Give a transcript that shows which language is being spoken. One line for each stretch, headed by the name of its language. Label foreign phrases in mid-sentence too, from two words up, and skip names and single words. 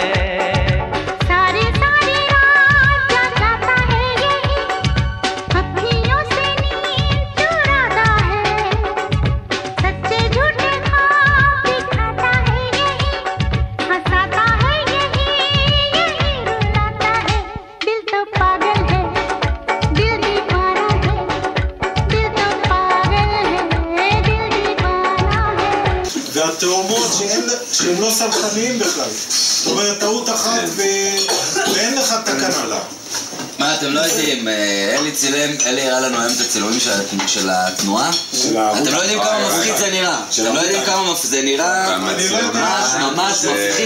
Hindi: सारी सारी रात जगाता है यही, अखियों से नींद चुराता है, सच्चे झूठे ख्वाब दिखाता है यही, हंसाता है यही, यही रुलाता है। दिल तो पागल है, दिल दीवाना है, दिल तो पागल है, दिल दीवाना है।
Hebrew: והתאומות שהם לא סלחניים בכלל. זאת אומרת, טעות אחת ואין לך תקנה לה. מה, אתם לא יודעים, אלי הראה לנו היום את הצילומים של התנועה? אתם לא יודעים כמה מפחיד זה נראה. אתם לא יודעים כמה זה נראה ממש מפחיד.